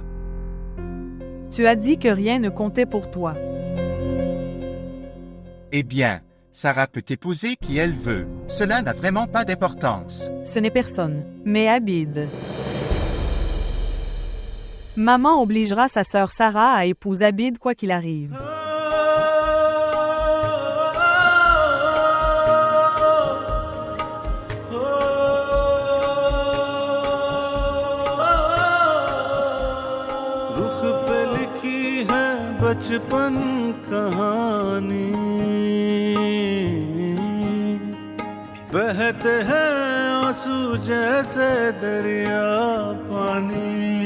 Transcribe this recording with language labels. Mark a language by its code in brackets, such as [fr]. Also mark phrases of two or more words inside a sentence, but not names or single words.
[fr] Tu as dit que rien ne comptait pour toi. Eh bien, Sarah peut épouser qui elle veut. Cela n'a vraiment pas d'importance. Ce n'est personne, mais Abid. Maman obligera sa sœur Sarah à épouser Abid quoi qu'il arrive. [hi] रुख पे लिखी है बचपन कहानी बहते हैं आंसू जैसे दरिया पानी